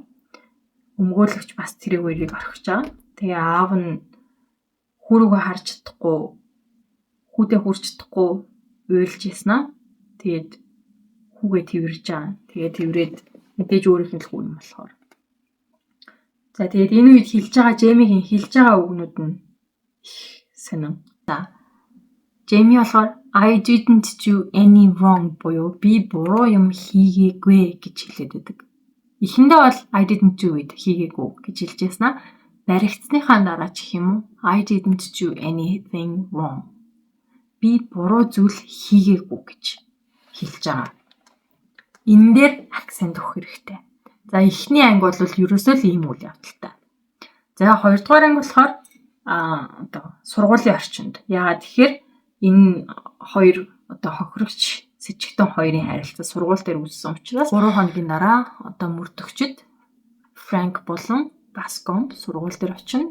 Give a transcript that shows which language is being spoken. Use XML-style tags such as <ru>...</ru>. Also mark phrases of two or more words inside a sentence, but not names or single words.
<mn>Өмгөөлөгч бас тэрийг үерийг орхиж байгаа. Тэгээ аав нь хүүрүүгээ харж чадахгүй, хүүдээ хүрч чадахгүй уйлж яснаа. Тэгээд хүүгээ тэрвэрж байгаа. Тэгээд тэрврээд мэдээж өөрийнх нь л хүү юм болохоор. За тэгээд энэ үед хэлж байгаа Джеймигийн хэлж байгаа үгнүүд нь сонин. За Джейми болохоор</mn> <en>I didn't do any wrong</en> <mn>буюу би буруу юм хийгээгүй гэж хэлээд байдаг. Эхэндээ бол</mn> <en>I didn't do it</en> <mn>хийгээгүй гэж хэлж яснаа. Баригдсныхаа дараа ч юм уу</mn> <en>I didn't do anything wrong.</en> <mn>Би буруу зүйл хийгээгүй гэж хэлж байгаа. Энэ дээр акцент өгөх хэрэгтэй. За эхний анги бол ерөөсөө л ийм үйл явдалтай. За хоёрдугаар анги болохоор одоо сургуулийн орчинд. Яагаад тэгэхээр энэ хоёр одоо хохирогч сэжигтэн хоёрын харилцаа сургууль дээр үүссэн учраас 3 хоногийн дараа одоо мөрдөгчд Франк болон Баскомб сургууль дээр очино.</mn>